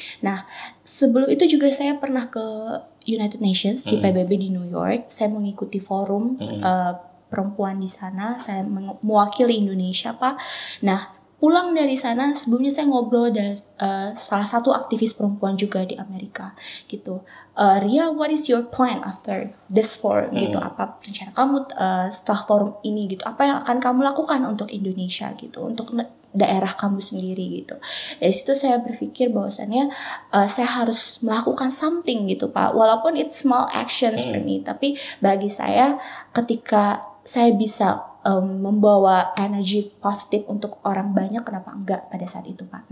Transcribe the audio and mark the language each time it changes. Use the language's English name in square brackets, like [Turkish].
[Indonesian] Nah, sebelum itu juga saya pernah ke United Nations di PBB di New York. Saya mengikuti forum perempuan di sana. Saya mewakili Indonesia Pak. Nah, pulang dari sana sebelumnya saya ngobrol dengan salah satu aktivis perempuan juga di Amerika gitu. [English] Ria, what is your plan after this forum gitu? [Indonesian] Apa rencana kamu setelah forum ini gitu? Apa yang akan kamu lakukan untuk Indonesia gitu? Untuk daerah kamu sendiri gitu. Dari situ saya berpikir bahwasannya saya harus melakukan something gitu Pak. Walaupun [English] it's small actions for me, [Indonesian] tapi bagi saya ketika saya bisa membawa energi positif untuk orang banyak, kenapa enggak pada saat itu Pak.